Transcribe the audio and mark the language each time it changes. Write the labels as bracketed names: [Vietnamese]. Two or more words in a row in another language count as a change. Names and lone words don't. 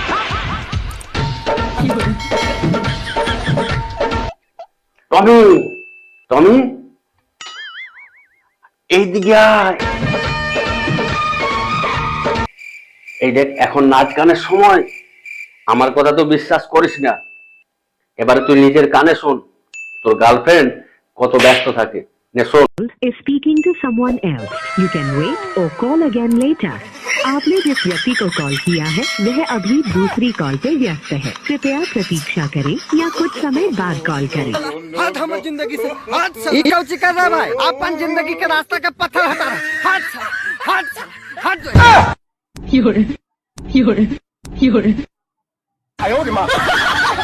[Bangla] টমি, টমি এইদিকে আয়। এই দেখ, এখন নাচ গানের সময়। আমার কথা তো বিশ্বাস করিস না, এবারে তুই নিজের কানে শোন তোর গার্লফ্রেন্ড কত ব্যস্ত থাকে। নে শোন। [English] Is speaking to someone else. You can wait or call again later. [Hindi] आपने जिस व्यक्ति को कॉल किया है वह अभी दूसरी कॉल पे व्यस्त है। कृपया प्रतीक्षा करें या कुछ समय बाद कॉल करें। हट हमारी जिंदगी से, हट साला। ये क्या कर रहा है भाई? अपन जिंदगी के रास्ता का पत्थर हटा रहा है। हट साला, हट साला, हट जो है। [Chinese] 有人，有人，有人。哎呦我的妈！